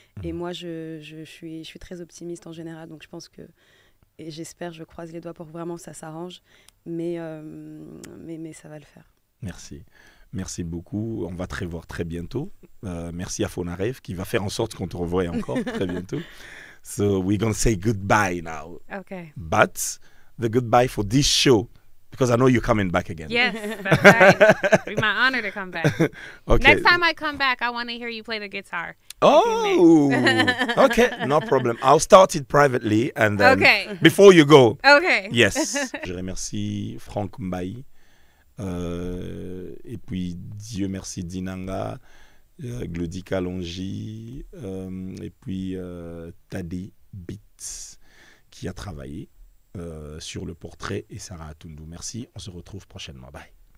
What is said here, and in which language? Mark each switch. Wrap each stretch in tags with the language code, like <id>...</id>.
<fr>Et moi, je suis très optimiste en général, donc je pense que, et j'espère, je croise les doigts pour que vraiment ça s'arrange, mais ça va le faire. Merci. Merci beaucoup. On va te revoir très bientôt. Merci à Fonarev qui va faire en sorte qu'on te revoie encore très bientôt.</fr> <en>So we're going to say goodbye now. Okay. But the goodbye for this show, because I know you're coming back again. Yes, that's right. It'll be my honor to come back. Okay. Next time I come back, I want to hear you play the guitar. Oh, okay, no problem. I'll start it privately and then before you go. Okay.</en> <fr>Yes. Je remercie Franck Mbaye. Et puis Dieu merci Dinanga, Glody Kalonji, et puis Tadé Beats qui a travaillé sur le portrait, et Sarah Atundu. Merci, on se retrouve prochainement. Bye.</fr>